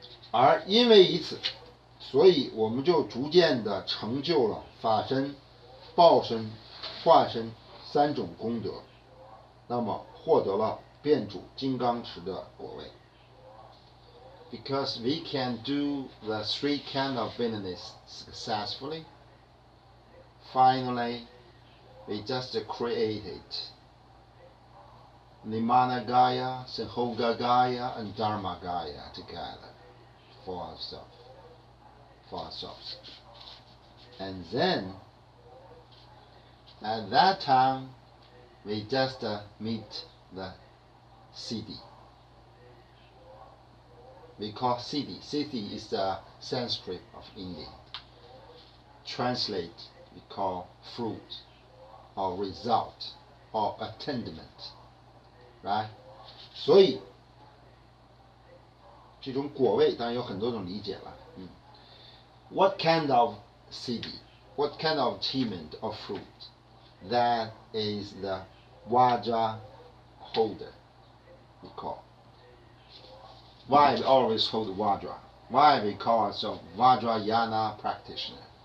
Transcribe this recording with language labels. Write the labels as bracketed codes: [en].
[zh] 而因为以此，所以我们就逐渐的成就了法身、报身、化身三种功德，那么获得了遍主金刚持的果位。 [en] Because we can do the three kind of business successfully, finally we just created Nimana Gaya, Senhoga Gaya, and Dharma Gaya together for ourselves. And then, at that time, we just meet the Siddhi. We call Siddhi. Siddhi is the Sanskrit of India. Translate, we call fruit, or result, or attainment, right? [zh] 所以这种果位当然有很多种理解了。 [en] What kind of siddhi? What kind of achievement of fruit? That is the Vajra holder, we call. Why we always hold Vajra? Why we call ourselves Vajrayana practitioner?